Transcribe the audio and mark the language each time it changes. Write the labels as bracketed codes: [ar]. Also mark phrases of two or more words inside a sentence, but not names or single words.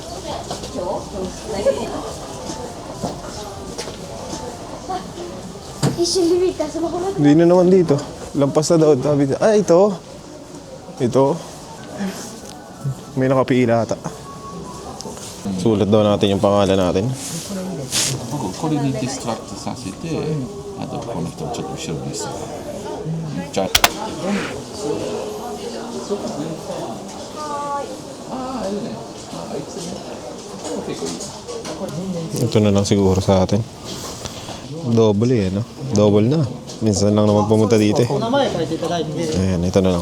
[tl] Hindi na naman dito. Lampas na daw. Ito. Ito. May nakapila ata. Sulat daw natin yung pangalan natin. [ja] これにディストラクトさせて、あとこの人ちょっと後ろにしてじゃあ [tl] Ito na lang siguro sa atin. Double eh, no? Double na. Minsan lang naman pumunta dito eh. Ayan, ito na lang.